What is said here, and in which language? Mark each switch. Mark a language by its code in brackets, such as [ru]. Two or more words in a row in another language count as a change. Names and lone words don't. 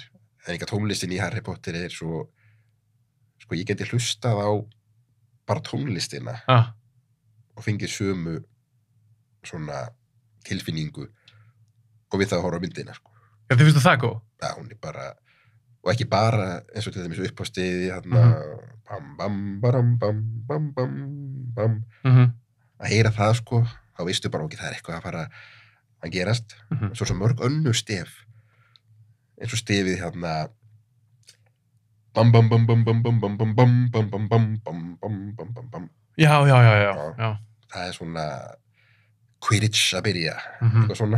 [is] En ekki tónlistin í Harry Potter er svo, sko ég geti hlustað á bara tónlistina og fengið sömu svona tilfinningu og við það að horfa á myndina, sko. Já, þið finnst það góð? Já, hún er bara, og ekki bara eins og til dæmis upp á stiði, bam, bam, baram, bam, bam, bam, bam. Að heyra það, sko, þá veistu bara ekki það er eitthvað að fara að gerast. Svo mörg önnur stef, eins og stefið bam, bam, bam, bam, bam, bam, bam, bam, bam, bam, bam, bam, bam, bam, bam, bam, bam. Já. Það er svona Quidditch að byrja, eitthvað svona.